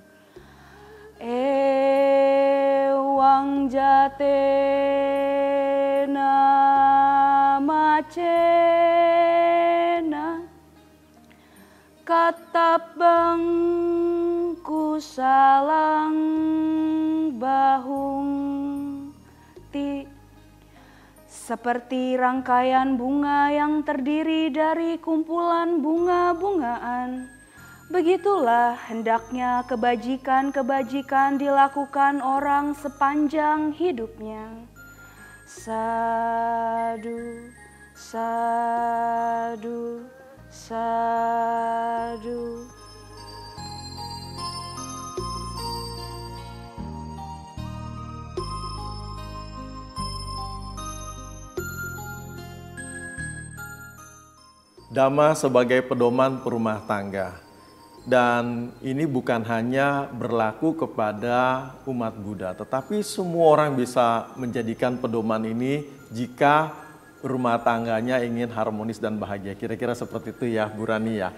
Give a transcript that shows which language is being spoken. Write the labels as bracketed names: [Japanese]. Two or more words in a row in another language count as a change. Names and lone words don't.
[Pali] ewang jate namacena katabang kusalang bahung ti [Indonesian] seperti rangkaian bunga yang terdiri dari kumpulan bunga-bungaan. Begitulah hendaknya kebajikan-kebajikan dilakukan orang sepanjang hidupnya. [Pali] Sadu, sadu, sadu. [Indonesian] Dhamma sebagai pedoman perumah tangga. Dan ini bukan hanya berlaku kepada umat Buddha, tetapi semua orang bisa menjadikan pedoman ini jika rumah tangganya ingin harmonis dan bahagia. Kira-kira seperti itu ya Bu Rani ya.